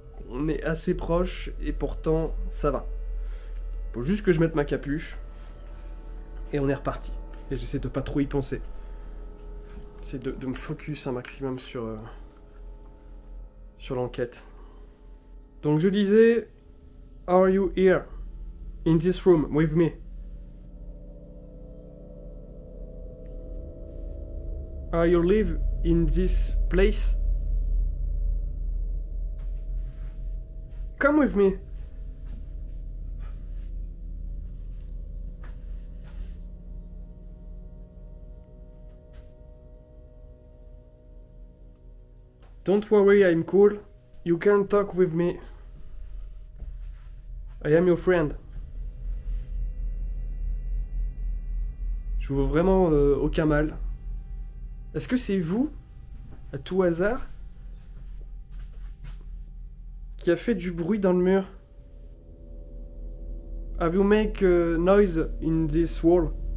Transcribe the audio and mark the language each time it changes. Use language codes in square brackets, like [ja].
[fr] On est assez proche et pourtant ça va. Faut juste que je mette ma capuche et on est reparti. Et j'essaie de pas trop y penser. J'essaie de me focus un maximum sur l'enquête. Donc je disais, [en] are you here in this room with me? Are you live in this place? Come with me. Don't worry, I'm cool. You can talk with me. I am your friend. [fr] Je vous vois vraiment aucun mal. Est-ce que c'est vous, à tout hasard, qui a fait du bruit dans le mur? [en] Have you make a noise in this wall?